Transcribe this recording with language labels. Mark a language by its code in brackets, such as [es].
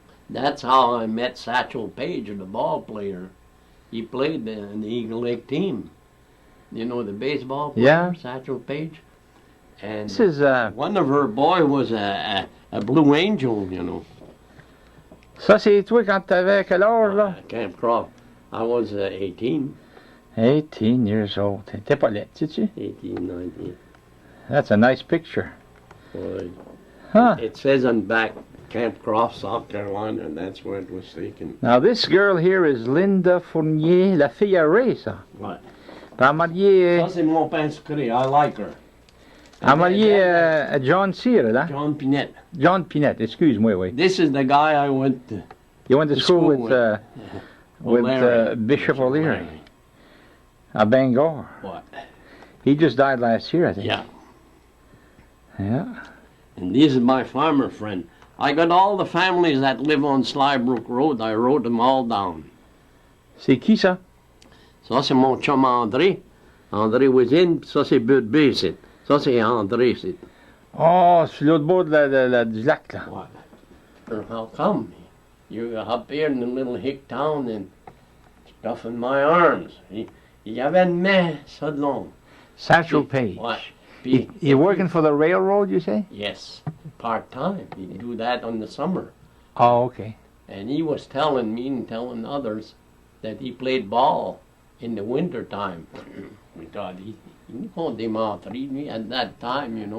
[en] That's how I met Satchel Paige, the ball player. He played in the Eagle Lake team. You know the baseball player, yeah. Satchel Paige? And this is, one of her boys was a Blue Angel, you know. [fr] Ça, c'est toi quand t'avais quel âge, là? [en] Camp Croft. I was 18. 18 years old. [fr] T'es pas laid, sais-tu? [en] 18, 19. That's a nice picture. Boy. Huh. It says on back, Camp Croft, South Carolina, and that's where it was taken. Now, this girl here is Linda Fournier, [fr] la fille à Ray, ça. Ouais. Elle mariée... Ça, c'est mon pain sucré. [en] I like her. [fr] Elle mariée à John Sear, là? John Pinette. John Pinette, excuse-moi, oui. [en] This is the guy I went to... You went to school with Bishop O'Leary at Bangor. What? He just died last year, I think. Yeah. Yeah. And this is my farmer friend. I got all the families that live on Slybrook Road. I wrote them all down. [fr] C'est qui, ça? Ça, c'est mon chum André. [en] André was in, [fr] ça, c'est Bud B, c'est. Ça, c'est André, c'est. Oh, sur l'autre bord du lac, là. [en] What? How come? You're up here in the little hick town and stuff in my arms. [fr] Il y avait une main, ça de long. [en] Satchel Paige. What? You're working for the railroad, you say? Yes, part-time. He do that in the summer. Oh, okay. And he was telling me and telling others that he played ball in the winter time. We thought he démentrer at that time, you know.